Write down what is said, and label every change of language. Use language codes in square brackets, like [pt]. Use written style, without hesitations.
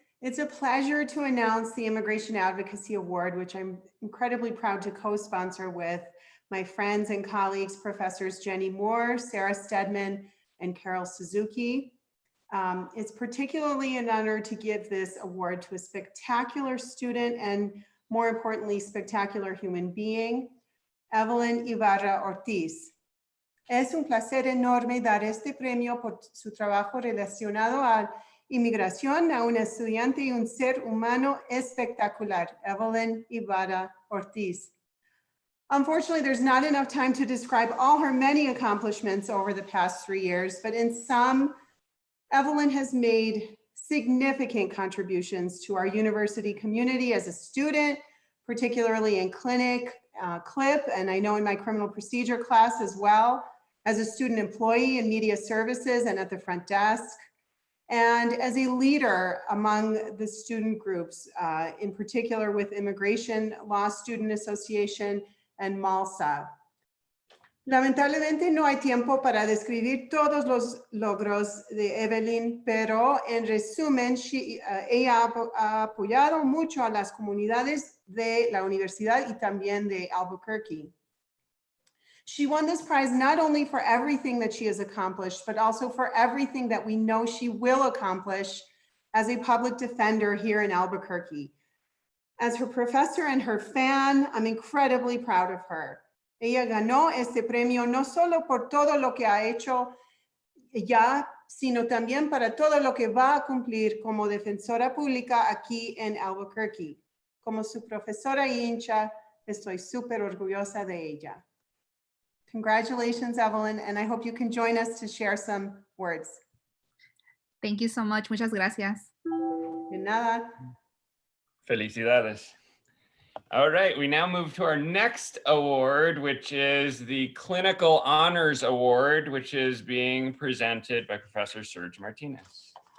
[en] It's a pleasure to announce the Immigration Advocacy Award, which I'm incredibly proud to co-sponsor with my friends and colleagues, Professors Jenny Moore, Sarah Stedman, and Carol Suzuki. It's particularly an honor to give this award to a spectacular student and, more importantly, spectacular human being, Evelyn Ibarra Ortiz. [es] Es un placer enorme dar este premio por su trabajo relacionado a inmigración a una estudiante y un ser humano espectacular, Evelyn Ibarra Ortiz. [en] Unfortunately, there's not enough time to describe all her many accomplishments over the past 3 years, but in sum, Evelyn has made significant contributions to our university community as a student, particularly in clinic, CLIP, and I know in my criminal procedure class as well, as a student employee in media services and at the front desk, and as a leader among the student groups, in particular with Immigration Law Student Association and MALSA. [es] Lamentablemente no hay tiempo para describir todos los logros de Evelyn, pero en resumen, ella ha apoyado mucho a las comunidades de la universidad y también de Albuquerque. [en] She won this prize not only for everything that she has accomplished, but also for everything that we know she will accomplish as a public defender here in Albuquerque. As her professor and her fan, I'm incredibly proud of her. [es] Ella ganó este premio no solo por todo lo que ha hecho ya, sino también para todo lo que va a cumplir como defensora pública aquí en Albuquerque. Como su profesora y hincha, estoy súper orgullosa de ella. [en] Congratulations, Evelyn, and I hope you can join us to share some words. Thank you so much. [es] Muchas gracias. De nada. Felicidades. [en] All right, we now move to our next award, which is the Clinical Honors Award, which is being presented by Professor Serge Martinez.